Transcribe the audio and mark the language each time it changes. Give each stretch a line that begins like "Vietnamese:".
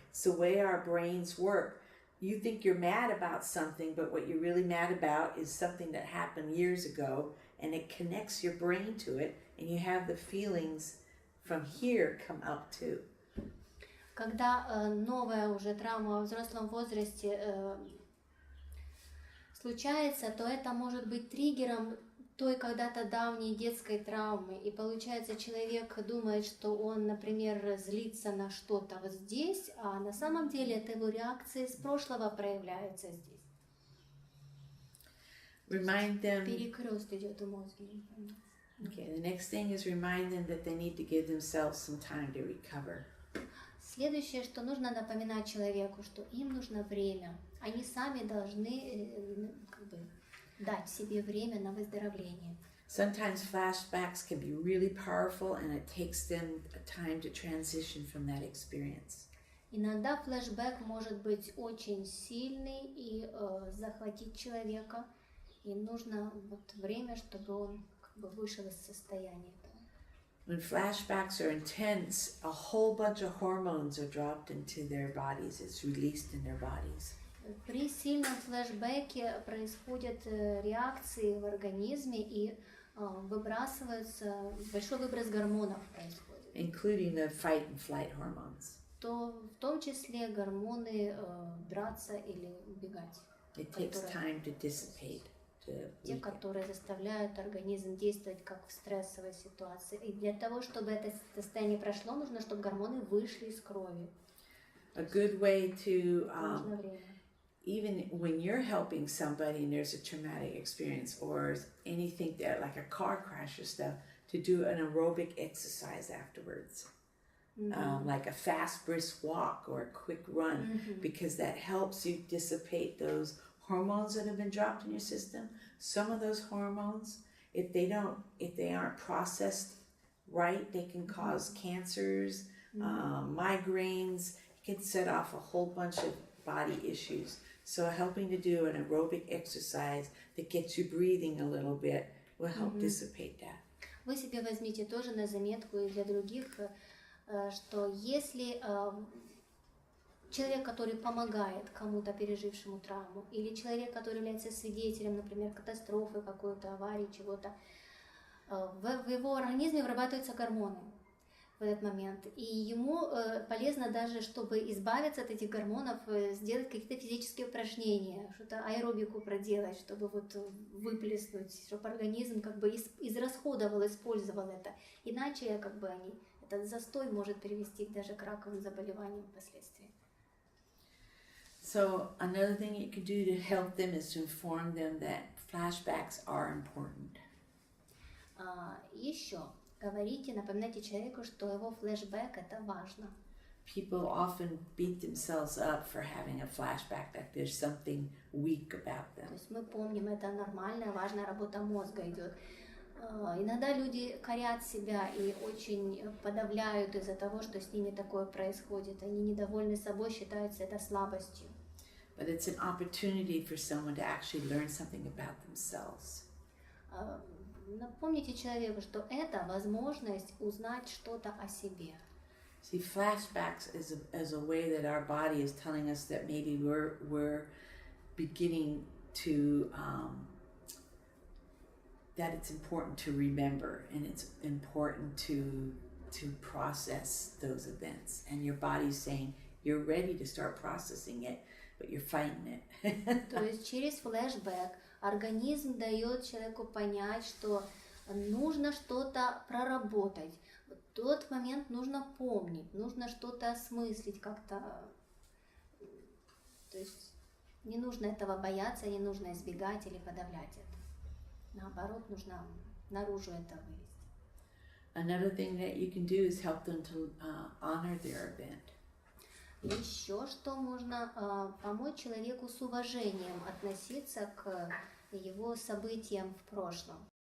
English: It's the way our brains work. You think you're mad about something, but what you're really mad about is something that happened years ago, and it connects your brain to it, and you have the feelings from here come up too.
Russian: Когда новая уже травма во взрослом возрасте случается, то это может быть триггером той когда-то давней детской травмы. И получается, человек думает, что он, например, злится на что-то вот здесь, а на самом деле это его реакции с прошлого проявляются здесь.
English: Remind them.
Russian: Перекрест идет у мозга.
English: Okay, the next thing is remind them that they need to give themselves some time to recover.
Russian: Следующее, что нужно напоминать человеку, что им нужно время. Они сами должны дать себе время на выздоровление.
English: Sometimes flashbacks can be really powerful, and it takes them time to transition from that experience.
Russian: Иногда флешбэк может быть очень сильный и захватить человека, и нужно вот время, чтобы он вышел из состояния этого.
English: When flashbacks are intense, a whole bunch of hormones are dropped into their bodies. It's released in their bodies.
Russian: При сильном флешбеке происходят реакции в организме и выбрасывается большой выброс гормонов происходит.
English: Including the fight and flight hormones.
Russian: То в том числе гормоны драться или убегать.
English: It takes time to dissipate.
Russian: Те, которые заставляют организм действовать как в стрессовой ситуации. И для того, чтобы это состояние прошло, нужно, чтобы гормоны вышли из крови.
English: A good way to,
Russian: Нужно время.
English: even when you're helping somebody and there's a traumatic experience or anything that, like a car crash or stuff, to do an aerobic exercise afterwards. Like a fast brisk walk or a quick run, because that helps you dissipate those hormones that have been dropped in your system. Some of those hormones, if they aren't processed right, they can cause cancers, migraines. It can set off a whole bunch of body issues. So helping to do an aerobic exercise that gets you breathing a little bit will help dissipate that.
Russian: Вы себе возьмите тоже на заметку и для других, что если человек, который помогает кому-то, пережившему травму, или человек, который является свидетелем, например, катастрофы, какой-то аварии, чего-то, в его организме вырабатываются гормоны в этот момент. И ему полезно даже, чтобы избавиться от этих гормонов, сделать какие-то физические упражнения, что-то аэробику проделать, чтобы вот выплеснуть, чтобы организм как бы израсходовал, использовал это. Иначе как бы этот застой может привести даже к раковым заболеваниям впоследствии.
English: So another thing you can do to help them is to inform them that flashbacks are important.
Russian: Еще говорите, напоминайте человеку, что его флешбэк это важно.
English: People often beat themselves up for having a flashback, like there's something weak about them.
Russian: То есть мы помним, это нормальная, важная работа мозга идет. Иногда люди корят себя и очень подавляют из-за того, что с ними такое происходит. Они недовольны собой, считаются это слабостью.
English: But it's an opportunity for someone to actually learn something about themselves.
Russian: Напомните человеку, что это возможность узнать что-то о себе.
English: See, flashbacks is a way that our body is telling us that maybe we're beginning to that it's important to remember, and it's important to process those events. And your body's saying you're ready to start processing it, but you're fighting it.
Russian: То есть через флешбэк организм дает человеку понять, что нужно что-то проработать. В тот момент нужно помнить, нужно что-то осмыслить как-то. То есть Не нужно этого бояться, не нужно избегать или подавлять это. Наоборот, нужно наружу это вывести.
English: Another thing that you can do is help them to honor their event.
Russian: Еще что можно помочь человеку с уважением относиться к его событиям в прошлом.